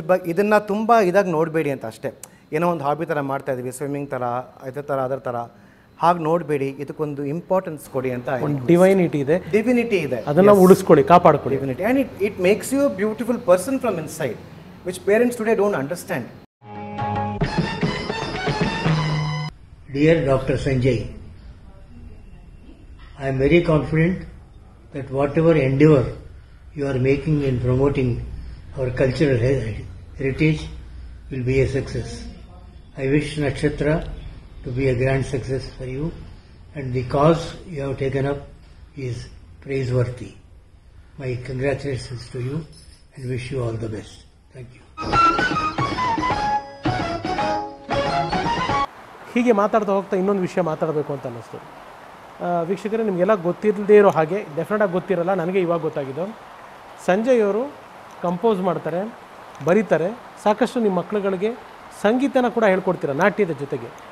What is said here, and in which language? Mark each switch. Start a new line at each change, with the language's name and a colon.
Kannada: ಇದನ್ನು ತುಂಬ ಇದಾಗಿ ನೋಡಬೇಡಿ ಅಂತ ಅಷ್ಟೇ. ಏನೋ ಒಂದು ಹಾಬಿ ಥರ ಮಾಡ್ತಾಯಿದ್ದೀವಿ, ಸ್ವಿಮ್ಮಿಂಗ್ ಥರ, ಇದರ ಥರ ಅದರ ಥರ ಹಾಗೆ ನೋಡಬೇಡಿ. ಇದಕ್ಕೊಂದು ಇಂಪಾರ್ಟೆನ್ಸ್ ಕೊಡಿ ಅಂತ. ಡಿವೈನಿಟಿ ಇದೆ, ಅದನ್ನು ಉಳಿಸ್ಕೊಳ್ಳಿ, ಕಾಪಾಡ್ಕೊಳ್ಳಿ.
English: Divinity and it makes you a beautiful person from inside, which parents today don't understand. Dear Dr. Sanjay, I am very confident that whatever endeavor you are making in promoting our cultural heritage will be a success. I wish Nakshatra to be a grand success for you, and the cause you have taken up is praiseworthy. My congratulations to you and wish you all the best. Thank you.
Kannada: ಹೀಗೆ ಮಾತಾಡ್ತಾ ಹೋಗ್ತಾ ಇನ್ನೊಂದು ವಿಷಯ ಮಾತಾಡಬೇಕು ಅಂತ ಅನ್ನಿಸ್ತು. ವೀಕ್ಷಕರೇ, ನಿಮಗೆಲ್ಲ ಗೊತ್ತಿಲ್ಲದೇ ಇರೋ ಹಾಗೆ, ಡೆಫಿನೆಟಾಗಿ ಗೊತ್ತಿರಲ್ಲ, ನನಗೆ ಇವಾಗ ಗೊತ್ತಾಗಿದ್ದು, ಸಂಜಯ್ ಅವರು ಕಂಪೋಸ್ ಮಾಡ್ತಾರೆ, ಬರೀತಾರೆ, ಸಾಕಷ್ಟು ನಿಮ್ಮ ಮಕ್ಕಳುಗಳಿಗೆ ಸಂಗೀತನ ಕೂಡ ಹೇಳ್ಕೊಡ್ತೀರ ನಾಟ್ಯದ ಜೊತೆಗೆ.